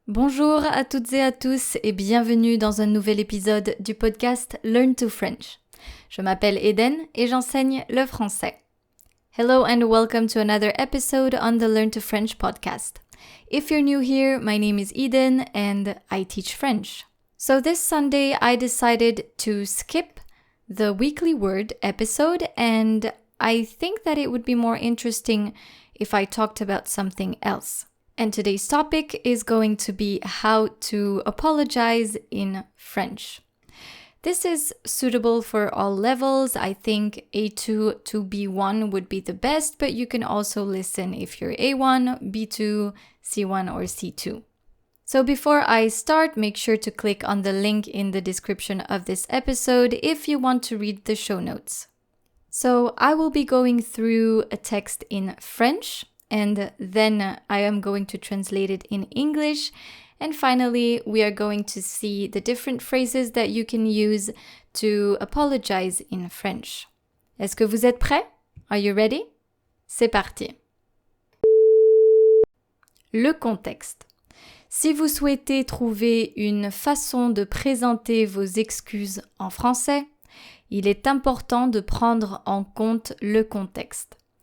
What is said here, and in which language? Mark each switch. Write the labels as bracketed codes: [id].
[fr] Bonjour à toutes et à tous et bienvenue dans un nouvel épisode du podcast Learn to French. Je m'appelle Eden et j'enseigne le français. [en] Hello and welcome to another episode on the Learn to French podcast. If you're new here, my name is Eden and I teach French. So this Sunday I decided to skip the weekly word episode and I think that it would be more interesting if I talked about something else. And today's topic is going to be how to apologize in French. This is suitable for all levels. I think A2 to B1 would be the best, but you can also listen if you're A1, B2, C1 or C2. So before I start, make sure to click on the link in the description of this episode if you want to read the show notes. So I will be going through a text in French, and then I am going to translate it in English. And finally, we are going to see the different phrases that you can use to apologize in French. [fr] Est-ce que vous êtes prêts? [en] Are you ready? [fr] C'est parti. Le contexte. Si vous souhaitez trouver une façon de présenter vos excuses en français, il est important de prendre en compte le contexte.